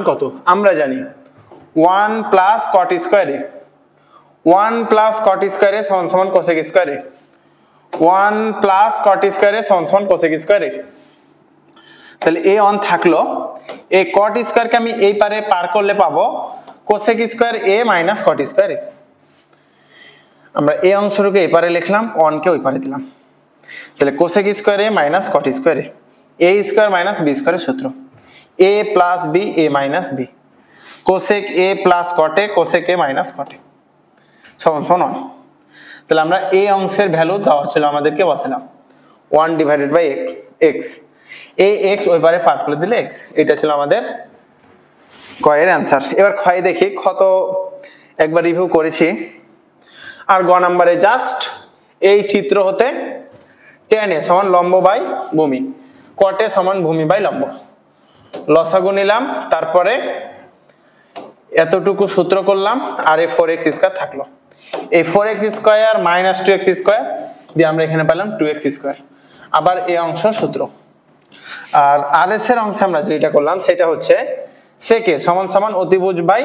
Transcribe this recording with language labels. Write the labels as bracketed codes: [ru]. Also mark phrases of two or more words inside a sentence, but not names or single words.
[bn] কত আমরা জানি [en] 1 plus cot square a 1 plus cot square a [bn] সমান সমান [en] cosec square a 1 plus cot square a [bn] সমান সমান [en] cosec square a [bn] তাহলে a অন থাকলো এই [en] cot square [bn] কে আমি এই পারে পার করলে পাবো [en] cosec square a minus cot square a [bn] আমরা এই অংশটুকু এই পারে লিখলাম 1 কে ওই পারে দিলাম তাহলে [en] cosec square a minus cot square a square minus b square সূত্র a plus b a minus b cosec a plus cot a cosec a minus cot a [bn] সমান সমান তাহলে আমরা এই অংশের ভ্যালু দেওয়া ছিল আমাদেরকে বসালাম 1 [en] divided by [bn] x এই x ওই পারে পার করে দিলে x এটা ছিল আমাদের কয়ের অ্যানসার এবার ক্ষয় দেখি কত একবার রিভিউ করেছি আর গ নম্বরে জাস্ট এই চিত্র হতে tan a সমান লম্ব বাই ভূমি cot a সমান ভূমি বাই লম্ব লসাগু নিলাম তারপরে এতটুকু সূত্র করলাম আর এই 4x স্কয়ার থাকলো এই [en] 4x square minus 2x square [bn] দিয়ে আমরা এখানে পেলাম 2x স্কয়ার আবার এই অংশ সূত্র আর RS এর অংশে আমরা যেটা করলাম সেটা হচ্ছে sec a সমান সমান অতিভুজ